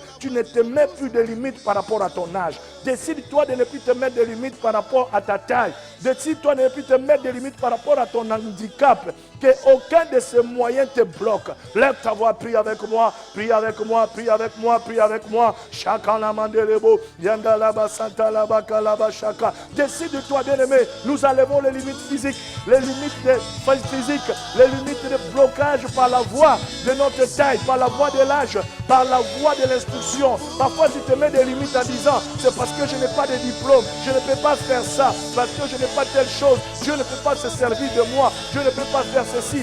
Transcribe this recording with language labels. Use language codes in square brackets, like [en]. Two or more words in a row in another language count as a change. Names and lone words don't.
[fr] Tu ne te mets plus de limites par rapport à ton âge. Décide-toi de ne plus te mettre de limites par rapport à ta taille. Décide-toi de ne plus te mettre de limites par rapport à ton handicap. Qu'aucun de ces moyens te bloque. Lève ta voix, prie avec moi, prie avec moi, prie avec moi, prie avec moi. Chacun la mandelebo, yandalaba, santalaba, kalaba, chaka. Décide-toi, bien-aimé, nous enlevons les limites physiques, les limites physiques, les limites de blocage par la voie de notre taille, par la voie de l'âge, par la voie de l'instruction. Parfois, tu te mets des limites en disant, c'est parce que je n'ai pas de diplôme, je ne peux pas faire ça, parce que je n'ai pas telle chose, Dieu ne peut pas se servir de moi, je ne peux pas faire ceci.